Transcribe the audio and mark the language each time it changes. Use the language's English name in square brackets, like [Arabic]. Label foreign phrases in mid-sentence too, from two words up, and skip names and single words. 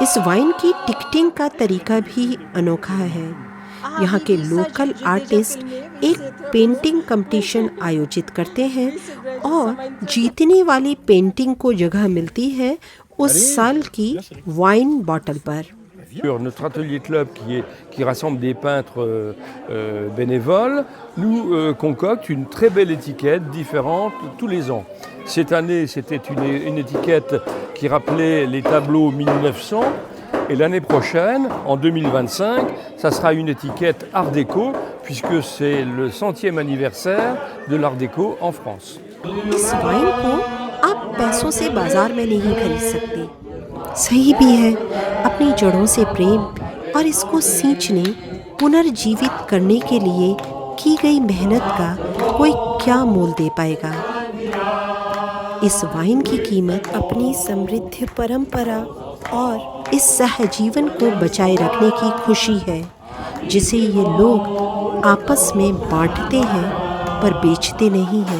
[Hindi] इस वाइन की टिकटिंग का तरीका भी अनोखा है। यहाँ के [English] local artist [Hindi] एक [English] painting competition [Hindi] आयोजित करते हैं और जीतने वाली पेंटिंग को जगह मिलती है उस साल की [English] wine bottle [Hindi] पर। [French] Notre atelier club qui rassemble des peintres bénévoles nous concocte une très belle étiquette différente tous les ans. Cette année, c'était une étiquette qui rappelait les tableaux 1900 et l'année prochaine, en 2025, ça sera une étiquette Art déco puisque c'est le 100e anniversaire de l'Art déco en France. [Hindi] इस वाइन को आप पैसों से बाजार में नहीं खरीद सकते। सही भी है, अपनी जड़ों से प्रेम और इसको सींचने, पुनर्जीवित करने के लिए की गई मेहनत का कोई क्या मोल दे पाएगा। इस वाइन की कीमत अपनी समृद्ध परंपरा और इस सहजीवन को बचाए रखने की खुशी है, जिसे ये लोग आपस में बांटते हैं पर बेचते नहीं हैं।